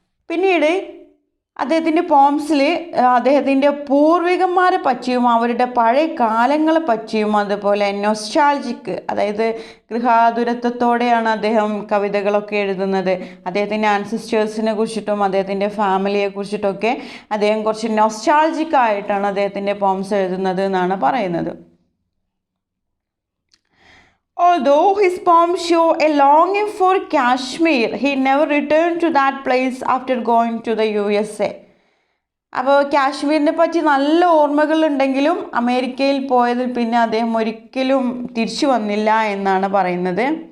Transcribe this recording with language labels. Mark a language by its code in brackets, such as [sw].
[ml] പിന്നീട് അദ്ദേഹത്തിൻ്റെ പോംസിൽ അദ്ദേഹത്തിൻ്റെ പൂർവികന്മാരെ പറ്റിയും അവരുടെ പഴയ കാലങ്ങളെ പറ്റിയും അതുപോലെ നൊസ്റ്റാൾജിക്, അതായത് ഗൃഹാതുരത്വത്തോടെയാണ് അദ്ദേഹം കവിതകളൊക്കെ എഴുതുന്നത്. അദ്ദേഹത്തിൻ്റെ ആൻസിസ്റ്റേഴ്സിനെ കുറിച്ചിട്ടും അദ്ദേഹത്തിൻ്റെ ഫാമിലിയെ കുറിച്ചിട്ടൊക്കെ അദ്ദേഹം കുറച്ച് നൊസ്റ്റാൾജിക് ആയിട്ടാണ് അദ്ദേഹത്തിൻ്റെ പോംസ് എഴുതുന്നത് എന്നാണ് പറയുന്നത്. [en] Although his poems show a longing for Kashmir, he never returned to that place after going to the USA. [ml] അപ്പോൾ കാശ്മീരിനെ പറ്റി നല്ല ഓർമ്മകളുണ്ടെങ്കിലും അമേരിക്കയിൽ പോയതിൽ പിന്നെ അദ്ദേഹം ഒരിക്കലും തിരിച്ചു വന്നില്ല എന്നാണ് പറയുന്നത്.